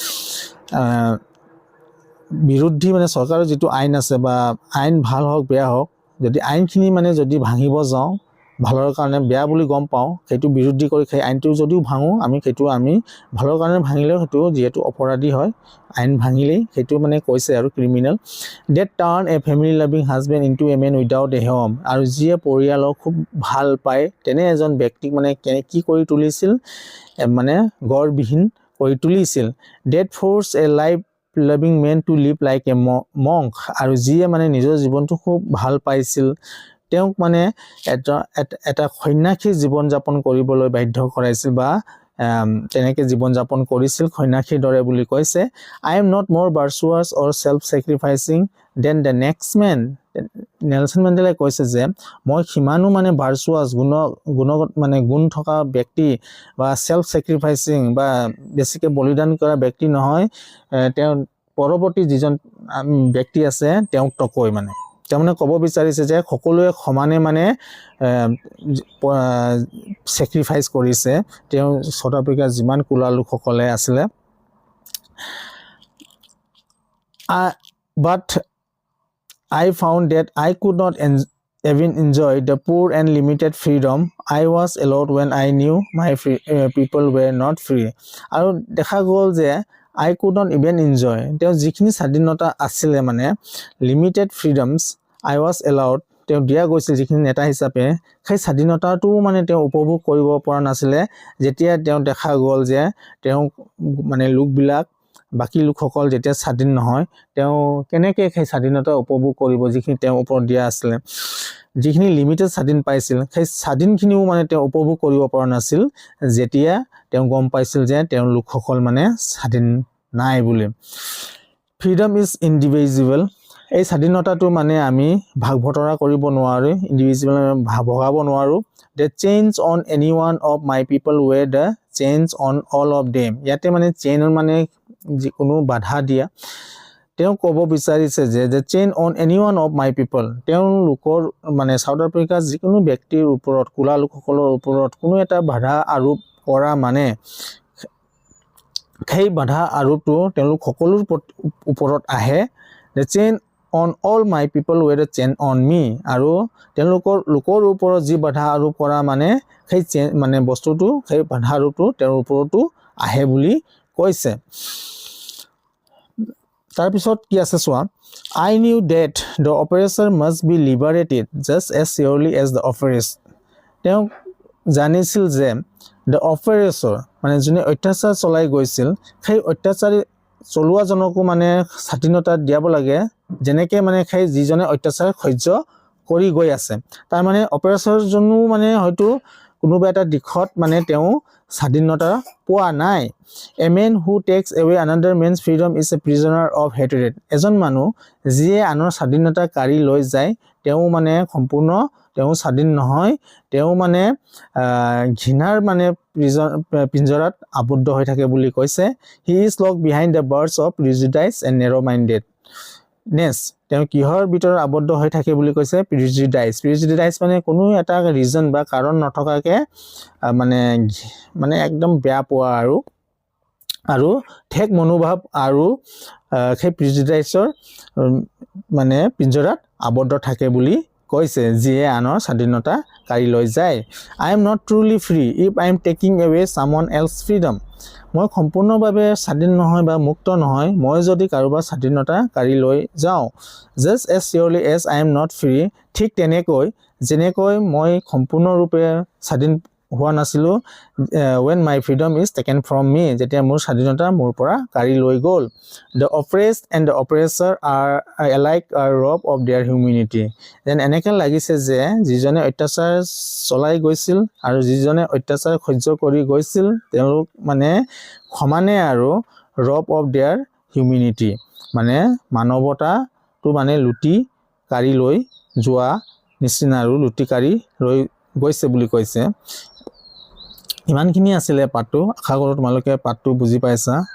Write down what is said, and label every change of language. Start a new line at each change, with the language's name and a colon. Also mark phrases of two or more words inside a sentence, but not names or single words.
Assamese: বিৰোধী মানে চৰকাৰৰ যিটো আইন আছে বা আইন ভাল হওক বেয়া হওক যদি আইনখিনি মানে যদি ভাঙিব যাওঁ ভালৰ কাৰণে বেয়া বুলি গম পাওঁ সেইটো বিৰোধী কৰি সেই আইনটো যদিও ভাঙো সেইটো আমি ভালৰ কাৰণে ভাঙিলেও সেইটো যিহেতু অপৰাধী হয় আইন ভাঙিলেই সেইটো মানে কৈছে আৰু ক্ৰিমিনেল That
English: turned a family loving husband into a man without a home
Assamese: আৰু যিয়ে পৰিয়ালক খুব ভাল পায় তেনে এজন ব্যক্তিক মানে কি কৰি তুলিছিল মানে গড়বিহীন কৰি তুলিছিল
English: That forced a life loving man to live like a monk
Assamese: আৰু যিয়ে মানে নিজৰ জীৱনটো খুব ভাল পাইছিল তেওঁক মানে এটা সন্ন্যাসী জীৱন যাপন কৰিবলৈ বাধ্য কৰাইছিল বা তেনেকৈ জীৱন যাপন কৰিছিল সন্ন্যাসীৰ দৰে বুলি কৈছে
English: I am not more virtuous or self-sacrificing than the next man
Assamese: নেলছন মেণ্ডেলাই কৈছে যে মই সিমানো মানে ভাৰ্চুৱাছ গুণগত মানে গুণ থকা ব্যক্তি বা
English: self sacrificing
Assamese: বা বেছিকৈ বলিদান কৰা ব্যক্তি নহয় তেওঁ পৰৱৰ্তী যিজন ব্যক্তি আছে তেওঁক তকৈ মানে তেওঁ ক'ব বিচাৰিছে যে সকলোৱে সমানে মানে স্যাক্ৰিফাইস কৰিছে তেওঁ সাউথ আফ্ৰিকাৰ যিমান কুলা লোকসকলে আছিলে
English: but I found that I could not even enjoy the poor and limited freedom I was allowed when I knew my people were not free.
Assamese: আৰু দেখা গ'ল যে
English: I could not even enjoy
Assamese: তেওঁ যিখিনি স্বাধীনতা আছিলে মানে
English: limited freedoms I was allowed
Assamese: তেওঁ দিয়া গৈছিল যিখিনি নেতা হিচাপে সেই স্বাধীনতাটো মানে তেওঁ উপভোগ কৰিব পৰা নাছিলে যেতিয়া তেওঁ দেখা গ'ল যে তেওঁ মানে লোকবিলাক বাকি লোকসকল যেতিয়া স্বাধীন নহয় তেওঁ কেনেকৈ সেই স্বাধীনতা উপভোগ কৰিব যিখিনি তেওঁ ওপৰত দিয়া আছিল যিখিনি লিমিটেড স্বাধীন পাইছিল সেই স্বাধীনখিনিও মানে তেওঁ উপভোগ কৰিব পৰা নাছিল যেতিয়া তেওঁ গম পাইছিল যে তেওঁ লোকসকল মানে স্বাধীন নাই বুলি
English: freedom is individual
Assamese: এই স্বাধীনতাটো মানে আমি ভাগ বতৰা কৰিব নোৱাৰো ইণ্ডিভিজুৱেল ভগাব নোৱাৰো
English: the change on any one of my people were the change on all of them
Assamese: ইয়াতে মানে চেইন মানে যিকোনো বাধা দিয়া তেওঁ ক'ব বিচাৰিছে যে
English: the chain on any one of my people
Assamese: তেওঁ লোকৰ মানে সাউথ আফ্ৰিকাৰ যিকোনো ব্যক্তিৰ ওপৰত কুলা লোকসকলৰ ওপৰত কোনো এটা বাধা আৰোপ কৰা মানে সেই বাধা আৰোপটো তেওঁলোক সকলোৰ ওপৰত আহে
English: the chain on all my people were the chain on me
Assamese: আৰু তেওঁলোকৰ লোকৰ ওপৰত যি বাধা আৰোপ কৰা মানে সেই মানে বস্তুটো সেই বাধা আৰোপটো তেওঁৰ ওপৰতো আহে বুলি কৈছে তাৰ পিছত কি আছে চোৱা
English: I knew that the oppressor must be liberated just as surely as the oppressed
Assamese: তেওঁ জানিছিল যে
English: the oppressor
Assamese: মানে যোনে অত্যাচাৰ চলাই গৈছিল সেই অত্যাচাৰী চলোৱাজনকো মানে স্বাধীনতা দিয়াব লাগে যেনেকৈ মানে সেই যিজনে অত্যাচাৰ সহ্য কৰি গৈ আছে তাৰ মানে অপাৰেচৰজনো মানে হয়তো কোনোবা এটা দিশত মানে তেওঁ স্বাধীনতা পোৱা নাই
English: a man who takes away another man's freedom is a prisoner of hatred
Assamese: এজন মানুহ যিয়ে আনৰ স্বাধীনতা কাঢ়ি লৈ যায় তেওঁ মানে সম্পূৰ্ণ তেওঁ স্বাধীন নহয় তেওঁ মানে ঘৃণাৰ মানে পিঞ্জৰাত আবদ্ধ হৈ থাকে বুলি কৈছে
English: he is locked behind the bars of prejudice and narrow mindedness
Assamese: তেওঁ কিহৰ ভিতৰত আবদ্ধ হৈ থাকে বুলি কৈছে prejudice মানে কোনো এটা ৰিজন বা কাৰণ নথকাকে মানে একদম বেয়া পোৱা আৰু ঠেক মনোভাৱ আৰু সেই prejudiceৰ মানে পিঞ্জৰাত আবদ্ধ থাকে বুলি কৈছে যিয়ে আনৰ স্বাধীনতা কাঢ়ি লৈ যায়
English: I am not truly free if I am taking away someone else's freedom
Assamese: মই সম্পূৰ্ণভাৱে স্বাধীন নহয় বা মুক্ত নহয় মই যদি কাৰোবাৰ স্বাধীনতা কাঢ়ি লৈ যাওঁ
English: just as surely as I am not free
Assamese: ঠিক তেনেকৈ যেনেকৈ মই সম্পূৰ্ণৰূপে স্বাধীন হোৱা নাছিলো
English: when my freedom is taken from me
Assamese: যেতিয়া মোৰ স্বাধীনতা মোৰ পৰা কাঢ়ি লৈ গ'ল
English: the oppressed and
Assamese: the oppressor are alike
English: robbed of their humanity
Assamese: then এনেকৈ লাগিছে যে যিজনে অত্যাচাৰ চলাই গৈছিল আৰু যিজনে অত্যাচাৰ সহ্য কৰি গৈছিল তেওঁলোক মানে সমানে আৰু robbed of their humanity মানে মানৱতাটো মানে লুটি কাঢ়ি লৈ যোৱা নিচিনা আৰু লুটি কাঢ়ি লৈ গৈছে বুলি কৈছে ইমানখিনি আছিলে পাঠটো আশা কৰোঁ তোমালোকে পাঠটো বুজি পাইছা